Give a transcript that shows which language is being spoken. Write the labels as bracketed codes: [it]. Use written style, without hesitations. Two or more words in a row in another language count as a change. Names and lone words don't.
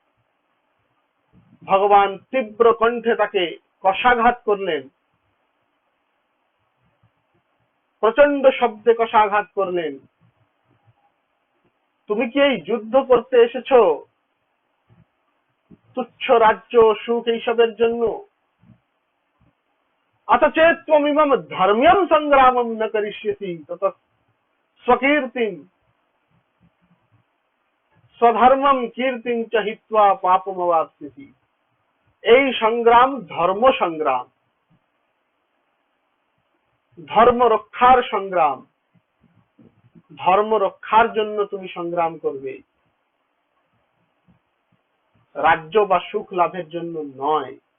[bn] ভগবান তীব্র কণ্ঠে তাকে কষাঘাত করলেন, প্রচন্ড শব্দে কষাঘাত করলেন। তুমি কি এই যুদ্ধ করতে এসেছো তুচ্ছ রাজ্য সুখ এইসবের জন্য? [sa] अथ चेत् त्वमिमं धर्म्यं संग्रामं न करिष्यसि तत स्वकीर्तिं स्वधर्मं कीर्तिं च हित्वा पापमवाप्स्यसि। [bn] এই সংগ্রাম ধর্ম সংগ্রাম, ধর্ম রক্ষার সংগ্রাম। ধর্ম রক্ষার জন্য তুমি সংগ্রাম করবে, রাজ্য বা সুখ লাভের জন্য নয়।